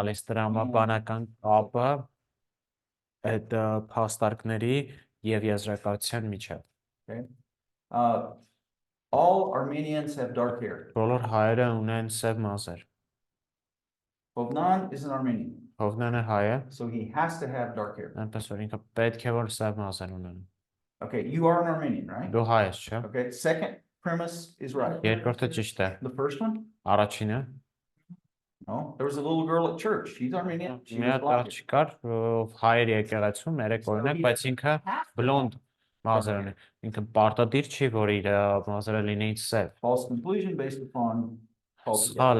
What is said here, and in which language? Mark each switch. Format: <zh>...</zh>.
<hy>տալիս տրամաբանական կապը այդ փաստարկների եւ եզրակացության միջեւ։</hy> <en>Uh, all Armenians have dark hair.</en> <hy>Բոլոր հայերը ունեն սև մազեր։</hy> <en>Hovnan is an Armenian,</en> <hy>Հովնանը հայ է,</hy> <en>so he has to have dark hair.</en> <hy>այնպես որ ինքը պետք է որ սև մազեր ունենա։</hy> <en>Okay, you are an Armenian, right?</en> <hy>Դու հայ ես, չէ՞։</hy> <en>Okay, second premise is right.</en> <hy>Երկրորդը ճիշտ է։</hy> <en>The first one?</en> <hy>Առաջինը</hy> <en>No, there was a little girl at church. She's Armenian. She</en> <hy>մի</hy> <en>was</en> <hy>հատ</hy> <en>black.</en> <hy>աղջիկ կար, ով հայեր եկեղեցում երեք օրինակ, բայց ինքը բլոնդ մազեր ունի։ Ինքը պարտադիր չի, որ իր մազերը լինեին սև։</hy> <en>False conclusion based upon false.</en>